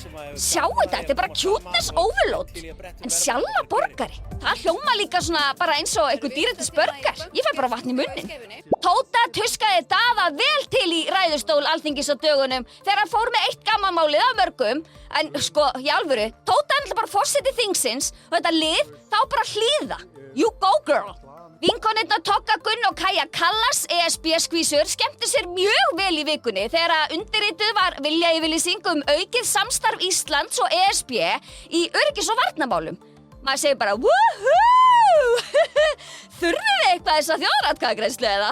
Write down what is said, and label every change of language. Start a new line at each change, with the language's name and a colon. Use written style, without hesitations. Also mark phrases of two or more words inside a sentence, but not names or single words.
Icelandic: Sjáu þetta bara
English: cuteness overload.
Icelandic: En sjallaborgari, það hljóma líka svona bara eins og einhver dýrættisbörgar. Ég fæ bara vatn í munnin. Tóta tuskaði Daða vel til í ræðustól Alþingis á dögunum þegar hann fór með eitt gammamálið af mörgum. En sko, í alvöru, Tóta bara forseti þingsins og þetta lið þá bara hlýða.
English: You go girl!
Icelandic: Vinkonirnar Togga Gunn og Kaja Kallas, ESB-skvísur, skemmtu sér mjög vel í vikunni þegar undirrituð var viljayfirlýsing aukið samstarf Íslands og ESB í öryggis- og varnarmálum. Maður segir bara, woohoo! Þurfum við eitthvað þessa þjóðaratkvæðagreiðslu eða?